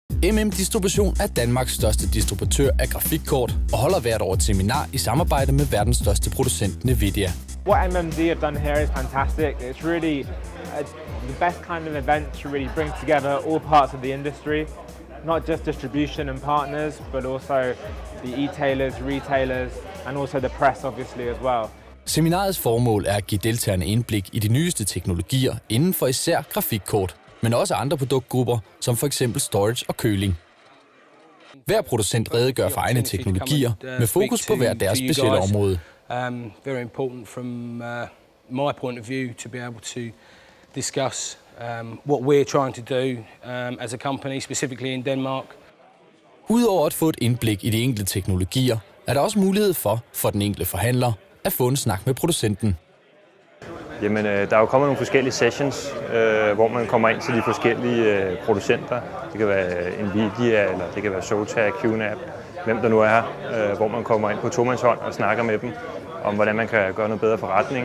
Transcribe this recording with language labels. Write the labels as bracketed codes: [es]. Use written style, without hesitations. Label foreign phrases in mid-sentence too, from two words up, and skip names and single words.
[da] Distribution er Danmarks største distributør af grafikkort og holder hvert år et seminar i samarbejde med verdens største producent Nvidia. [en] What MMD have done here is fantastic. It's really the best kind of event to really bring together all parts of the industry, not just distribution and partners, but also the e-tailers, retailers, and also the press obviously as well. [da] Seminarets formål er at give deltagerne indblik i de nyeste teknologier inden for især grafikkort, men også andre produktgrupper, som for eksempel storage og køling. Hver producent redegør for egne teknologier med fokus på hver deres specielle område. [en] Very important from my point of view to be able to discuss what we're trying to do as a company, specifically in Denmark. [da] Udover at få et indblik i de enkelte teknologier, er der også mulighed for den enkelte forhandler at få en snak med producenten. Jamen, der er jo kommet nogle forskellige sessions, hvor man kommer ind til de forskellige producenter. Det kan være Nvidia, eller det kan være Zotac, QNAP, hvem der nu er her, hvor man kommer ind på tomandshånd og snakker med dem om, hvordan man kan gøre noget bedre forretning.